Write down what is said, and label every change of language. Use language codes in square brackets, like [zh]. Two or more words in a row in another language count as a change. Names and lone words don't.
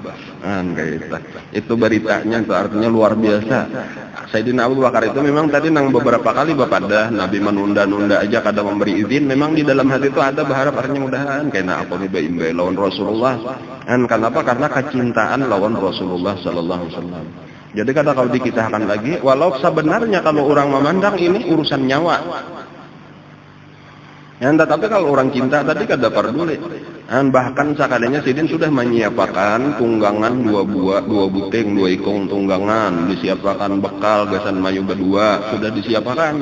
[bjn] Kayak itu beritanya, itu artinya luar biasa. Sayyidina Abu Bakar itu memang tadi nang beberapa kali bepadah Nabi menunda-nunda aja kada memberi izin. Memang di dalam hati itu ada berharap artinya mudahan karena aku imbe lawan Rasulullah. Kenapa? Karena kecintaan lawan Rasulullah [ar] sallallahu alaihi wasallam. [bjn] Jadi kada kalau dikisahkan lagi, walau sebenarnya kalau orang memandang ini urusan nyawa. Tetapi kalau orang cinta tadi kada peduli. Bahkan sakadanya Sidin sudah menyiapkan tunggangan 2 buting, 2 ikung tunggangan, disiapkan bekal gasan mayu berdua, sudah disiapkan.